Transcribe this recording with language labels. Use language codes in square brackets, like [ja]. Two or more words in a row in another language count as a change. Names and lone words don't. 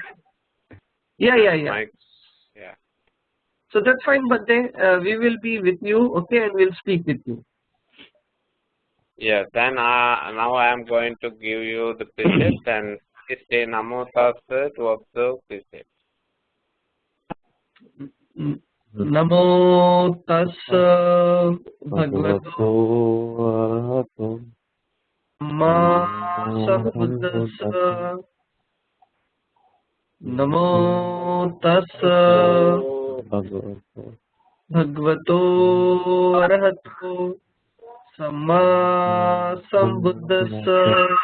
[en] Yeah. mic. Yeah. So that's fine, but then we will be with you, okay, and we'll speak with you. Yeah. Then now I am going to give you the precepts and say [pi] Namo Tassa [en] to observe precepts. [pi] Namo Tassa Bhagavato Arahato Sambuddhassa. Namo Tassa Bhagavato Arahato Samma Sambuddhassa.